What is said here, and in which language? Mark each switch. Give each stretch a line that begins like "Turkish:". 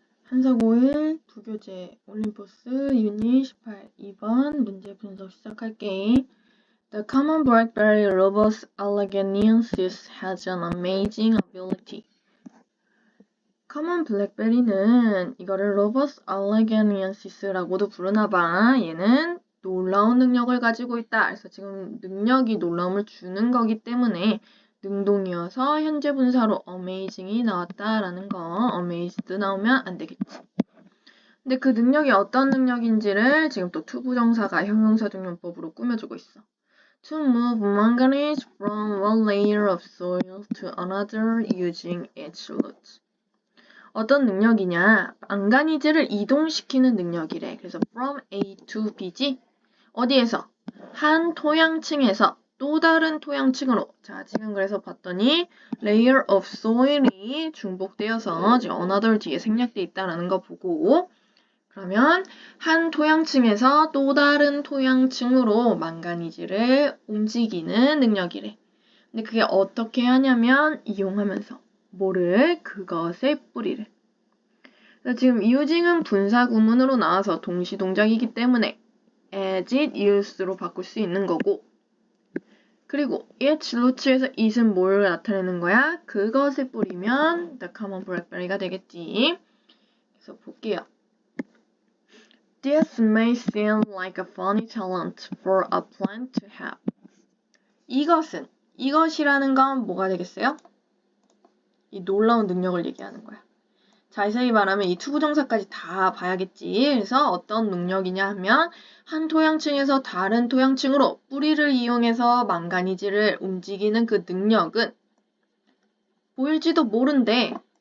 Korean: 한사고일 부교재 올림포스 유닛 18 2번 문제 분석 시작할게.
English: The common blackberry Rubus alleganiensis has an amazing ability.
Korean: common blackberry는 이거를 Rubus alleganiensis라고도 부르나봐. 얘는 놀라운 능력을 가지고 있다. 그래서 지금 능력이 놀라움을 주는 거기 때문에 능동이어서 현재 분사로 amazing이 나왔다라는 거. amazed 나오면 안 되겠지. 근데 그 능력이 어떤 능력인지를 지금 또 투부정사가 형용사적 용법으로 꾸며주고 있어.
English: To move manganese from one layer of soil to another using its roots.
Korean: 어떤 능력이냐? 망가니즈를 이동시키는 능력이래. 그래서 from A to B지? 어디에서? 한 토양층에서 또 다른 토양층으로. 자, 지금 그래서 봤더니
English: layer of soil
Korean: 이 중복되어서 지금 another 뒤에 생략돼 있다는 거 보고 그러면 한 토양층에서 또 다른 토양층으로 망가니즈를 움직이는 능력이래. 근데 그게 어떻게 하냐면 이용하면서 뭐를? 그것의 뿌리를. 지금 using은 분사 구문으로 나와서 동시 동작이기 때문에
English: as it used
Korean: 로 바꿀 수 있는 거고 그리고
English: its roots
Korean: 에서 it은 뭘 나타내는 거야? 그것을 뿌리면 the common blackberry가 되겠지. 그래서 볼게요.
English: This may seem like a funny talent for a plant to have.
Korean: 이것이라는 건 뭐가 되겠어요? 이 놀라운 능력을 얘기하는 거야. 자세히 말하면 이 투부정사까지 다 봐야겠지. 그래서 어떤 능력이냐 하면 한 토양층에서 다른 토양층으로 뿌리를 이용해서 망가니즈를 움직이는 그 능력은 보일지도 모른대.